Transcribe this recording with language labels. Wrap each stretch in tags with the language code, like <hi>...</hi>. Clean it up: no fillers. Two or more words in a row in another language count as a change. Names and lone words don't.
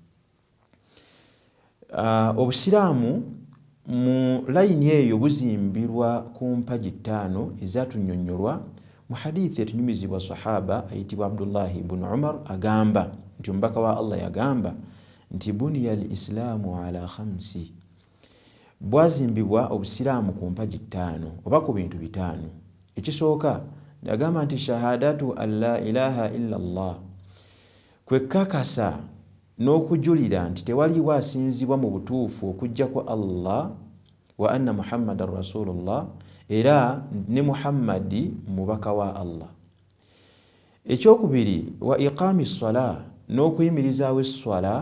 <lg>Obusiraamu mu layini eyo buzimbirwa ku mpagi ttaano ezatunnyonnyolwa mu hadithi etunyumizibwa sahaba ayitibwa Abdullahi ibn Umar agamba nti omubaka wa Allah yagamba nti</lg> <ar>بني الإسلام على خمس,</ar> <lg>bwazimbibwa obusiraamu ku mpagi ttaano oba ku bintu bitaano. Ekisooka yagamba nti</lg> <ar>شهادة أن لا إله إلا الله,</ar> <lg>kwekakasa n'okujulira nti tewaliwo asinzibwa mu butuufu okuggyako Allah</lg> <ar>وأن محمدا رسول الله,</ar> <lg>era ne Muhammadi mubaka wa Allah. Ekyokubiri</lg> <ar>وإقام الصلاة,</ar> <lg>n'okuyimirizaawo esswala.</lg>